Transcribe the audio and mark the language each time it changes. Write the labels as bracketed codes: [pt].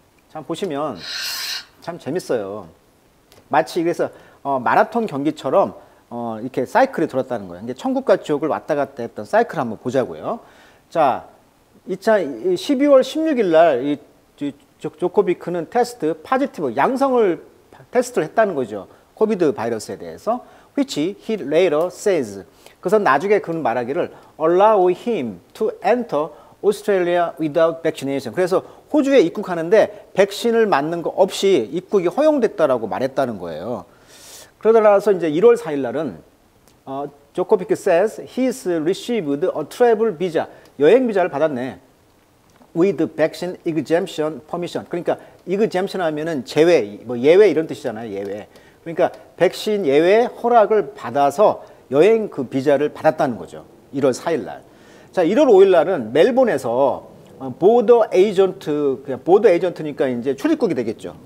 [ko] 참 보시면 참 재밌어요. 마치 그래서 마라톤 경기처럼 이렇게 사이클이 돌았다는 거예요. 이게 천국과 지옥을 왔다 갔다 했던 사이클 한번 보자고요. 자, 12월 16일 날 이 조코비크는 테스트 파지티브 양성을 테스트를 했다는 거죠. 코비드 바이러스에 대해서. [en] which he later says. [ko] 그래서 나중에 그는 말하기를 [en] allow him to enter Australia without vaccination. [ko] 그래서 호주에 입국하는데 백신을 맞는 거 없이 입국이 허용됐다라고 말했다는 거예요. 그러다 나서 이제 1월 4일 날은 조코비크 [en] says he's received a travel visa. [ko] 여행 비자를 받았네. [en] with vaccine exemption permission. [ko] 그러니까 exemption 하면은 제외, 뭐 예외 이런 뜻이잖아요. 예외. 그러니까 백신 예외 허락을 받아서 여행 그 비자를 받았다는 거죠. 1월 4일 날. 자, 1월 5일 날은 멜본에서 보더 에이전트, 그냥 보더 에이전트니까 이제 출입국이 되겠죠.